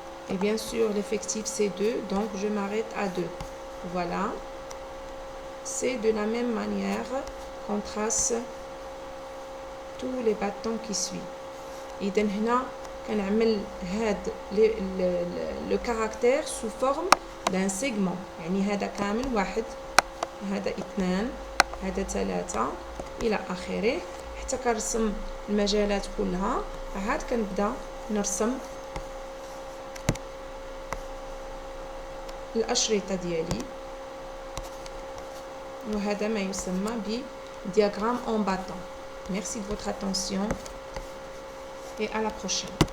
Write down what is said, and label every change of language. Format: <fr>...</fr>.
<fr>Et bien sûr, l'effectif c'est 2, donc je m'arrête à 2. Voilà. C'est de la même manière qu'on trace tous les bâtons qui suivent.</fr> <ar>إذا هنا كنعمل هاد</ar> <fr>le caractère sous forme d'un segment.</fr> <ar>يعني هذا كامل 1، هذا 2، هذا 3 إلى آخره، حتى كنرسم المجالات كلها. عاد كنبدا نرسم الأشرطة ديالي، وهذا ما يسمى</ar> <fr>diagramme en bâton. Merci de votre attention et à la prochaine.</fr>